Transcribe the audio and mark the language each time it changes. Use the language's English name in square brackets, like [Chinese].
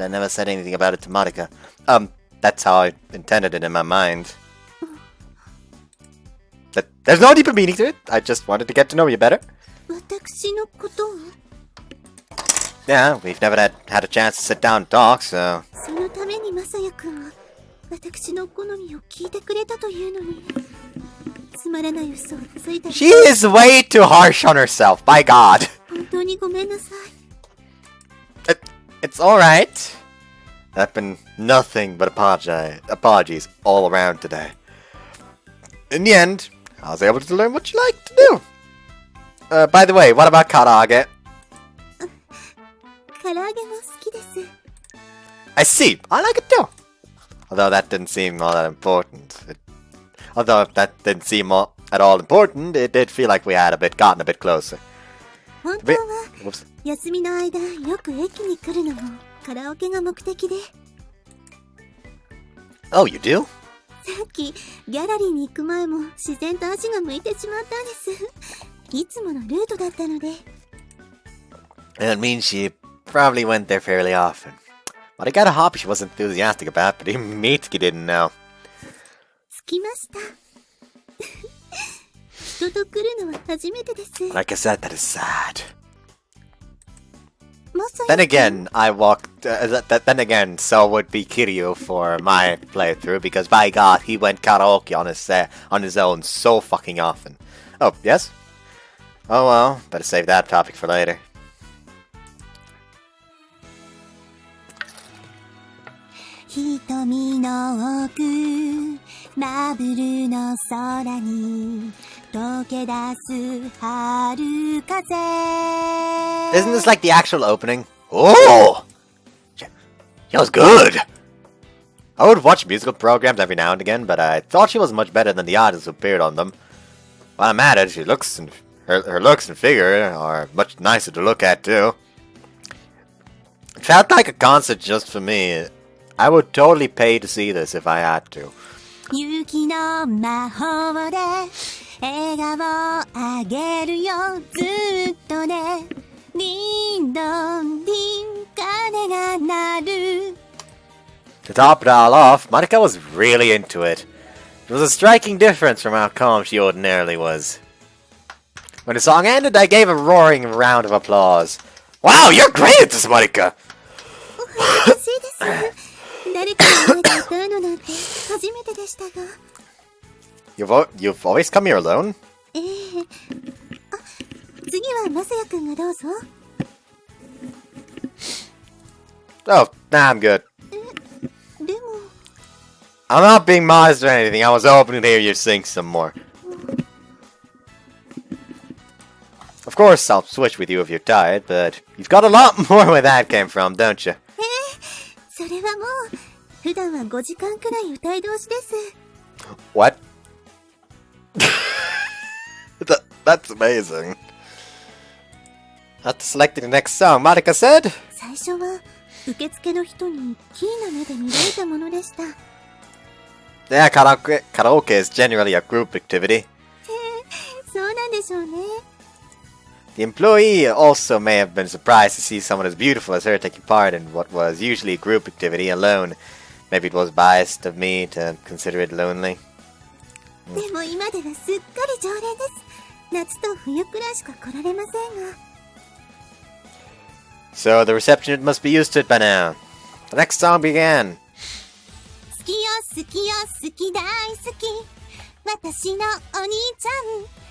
[English] I never said anything about it to Marika. That's how I intended it in my mind. There's no deeper meaning to it. I just wanted to get to know you better. [Japanese] 私のことを [English] Yeah, we've never had a chance to sit down and talk, so... [Japanese] そのためにマサヤ君は私の好みを聞いてくれたというのにつまらない嘘をついた [English] She is way too harsh on herself, by God! [Japanese] 本当にごめんなさい [English] It's alright. I've been nothing but apologies all around today. In the end, I was able to learn what you like to do. By the way, what about karaage? [Japanese] 唐揚げも好きです [English] I see. I like it too. Although that didn't seem all that important. Although that didn't seem at all important, it did feel like we had gotten a bit closer. [Japanese] 本当は [English] Whoops. [Japanese] 休みの間よく駅に来るのもカラオケが目的で [English] Oh, you do? [Japanese] さっきギャラリーに行く前も自然と足が向いてしまったんですいつものルートだったので [English] It means she probably went there fairly often. But I got a hobby she was enthusiastic about, but even Mitsuki didn't know. [Japanese] 着きました人と来るのは初めてです [English] Like I said, that is sad. [Japanese] マサヤ [English] Then again, then again, so would be Kiryu for my playthrough, because by God, he went karaoke on his own so fucking often. Oh, yes? Oh well, better save that topic for later. [Japanese] 瞳の奥マブルの空に溶け出す春風 [English] Isn't this like the actual opening? Oh! She was good! I would watch musical programs every now and again, but I thought she was much better than the artists who appeared on them. While I'm at it, her looks and figure are much nicer to look at too. It felt like a concert just for me. I would totally pay to see this if I had to. [Japanese] 雪の魔法で笑顔あげるよずっとねリンドンリン鐘が鳴る [English] To top it all off, Marika was really into it. It was a striking difference from how calm she ordinarily was. When the song ended, I gave a roaring round of applause. Wow, you're great at this, Marika! [Japanese] 嬉しいです誰かの前で歌うのなんて初めてでしたが [English] You've always come here alone? [Japanese] ええあ、次はマサヤくんがどうぞ [English] Oh, nah, I'm good. [Japanese] でも [English] I'm not being modest or anything. I was hoping to hear you sing some more. Of course, I'll switch with you if you're tired, but you've got a lot more where that came from, don't you? [Japanese] それはもう普段は5時間くらい歌い通しです [English] What? That's amazing. After selecting the next song, Marika said, [Japanese] 最初は受付の人にキーな目で見られたものでした [English] Yeah, karaoke is generally a group activity. [Japanese] そうなんでしょうね。 [English] The employee also may have been surprised to see someone as beautiful as her taking part in what was usually a group activity alone. Maybe it was biased of me to consider it lonely. [Japanese] でも今ではすっかり常連です。夏と冬くらいしか来られませんが。 [English] So the receptionist must be used to it by now. The next song began. [Japanese] 好きよ好きよ好き大好き。私のお兄ちゃん。